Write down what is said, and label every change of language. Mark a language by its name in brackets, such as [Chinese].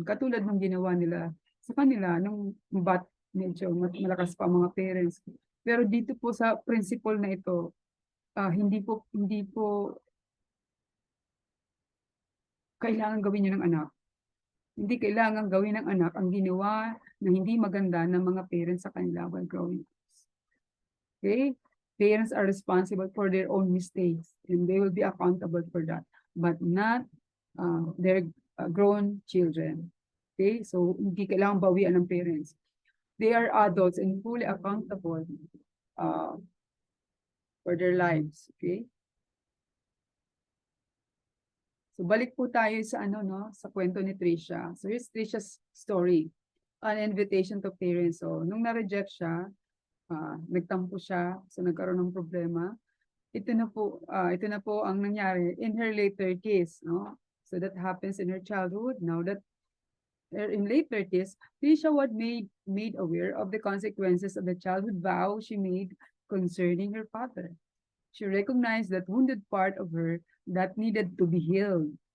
[Filipino] Katulad ng ginawa nila sa kanila nung medyo malakas pa mga parents. Pero dito po sa principle na ito, hindi po kailangan gawin 'yun ng anak. Hindi kailangan gawin ng anak ang ginawa na hindi maganda ng mga parents sa kanila [English] while growing up. Okay? Parents are responsible for their own mistakes and they will be accountable for that, but not their grown children. Okay? [Filipino] So, hindi kailangan bawian ng parents. [English] They are adults and fully accountable uh, for their lives. Okay? [Filipino] So, balik po tayo sa sa kwento ni Trisha. [English] So, here's Trisha's story. An invitation to parents. [Filipino] So, nung na-reject siya, nagtampo siya, so nagkaroon ng problema. Ito na po ang nangyari [English] in her late 30s, [Filipino] no? [English] So that happens in her childhood. Now that in late 30s, Trisha was made aware of the consequences of the childhood vow she made concerning her father. She recognized that wounded part of her that needed to be healed.